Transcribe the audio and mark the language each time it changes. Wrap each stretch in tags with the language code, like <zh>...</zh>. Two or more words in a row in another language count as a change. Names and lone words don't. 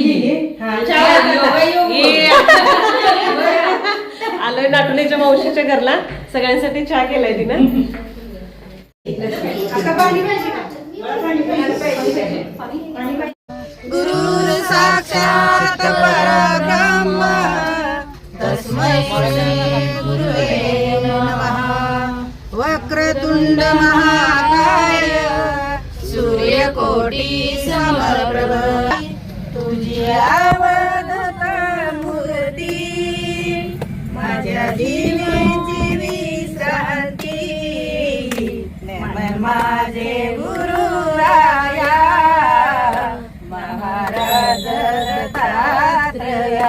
<mr>आलोय नाटुलीच्या मावशीच्या घरला, सगळ्यांसाठी चहा केलाय तिनं.</mr> <sa>गुरुर साक्षात परब्रह्म तस्मै श्री गुरुवे नमः. वक्रतुंड महाकाय सूर्यकोटी समप्रभ</sa> <mr>तुझी आवडता मूर्ती माझ्या जीवेची विश्रांती. नेमन माझे गुरु राया महाराज दत्तात्रया.</mr>